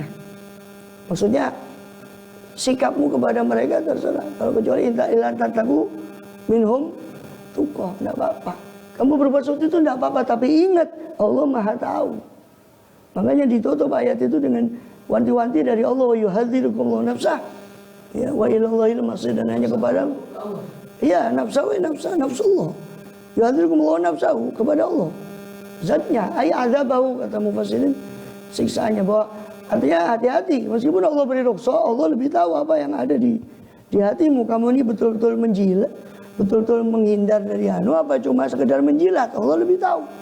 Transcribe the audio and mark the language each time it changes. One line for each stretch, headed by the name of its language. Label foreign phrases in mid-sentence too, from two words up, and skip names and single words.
Indonesian: Maksudnya sikapmu kepada mereka terserah. Kalau kecuali
Arabic: إلا أن تتقوا منهم تقاة,
Indonesian: enggak apa-apa. Kamu berbuat sesuatu itu enggak apa-apa, tapi ingat Allah Maha tahu. Makanya ditutup ayat itu dengan wanti-wanti dari Allah
Arabic: ويحذركم الله نفسه. Ya, وإلى الله المصير,
Indonesian: dan hanya kepada Allah.
Arabic: Iya, نفسه نفس الله. يحذركم الله نفسه,
Indonesian: kepada Allah. Zatnya,
Arabic: أي عذابه,
Indonesian: kata mufassirin, siksaannya, bahwa artinya hati-hati, meskipun Allah beri ruksa, Allah lebih tahu apa yang ada di hatimu. Kamu ini betul-betul menjilat, betul-betul menghindar dari anu, apa cuma sekedar menjilat, Allah lebih tahu.